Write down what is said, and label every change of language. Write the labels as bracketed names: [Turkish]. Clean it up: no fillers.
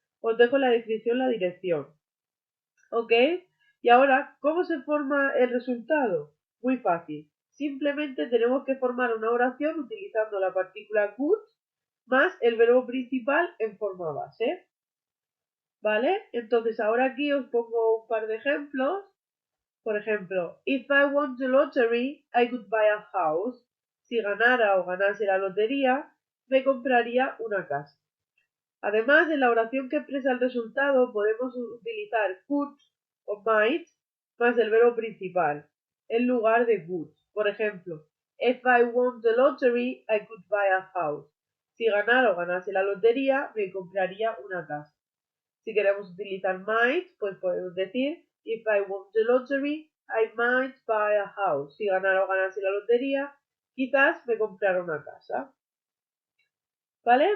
[Spanish] Os dejo en la descripción la dirección. ¿Ok? Y ahora, ¿cómo se forma el resultado? Muy fácil. Simplemente tenemos que formar una oración utilizando la partícula could más el verbo principal en forma base. ¿Vale? Entonces ahora aquí os pongo un par de ejemplos. Por ejemplo, [English] if I won the lottery, I could buy a house. [Spanish] Si ganara o ganase la lotería, me compraría una casa. Además, en la oración que expresa el resultado podemos utilizar could o might más el verbo principal en lugar de would. Por ejemplo, [English] if I won the lottery, I could buy a house. [Spanish] Si ganara o ganase la lotería, me compraría una casa. Si queremos utilizar might, pues podemos decir [English] if I won the lottery, I might buy a house. [Spanish] Si ganara o ganase la lotería, quizás me comprara una casa. ¿Vale?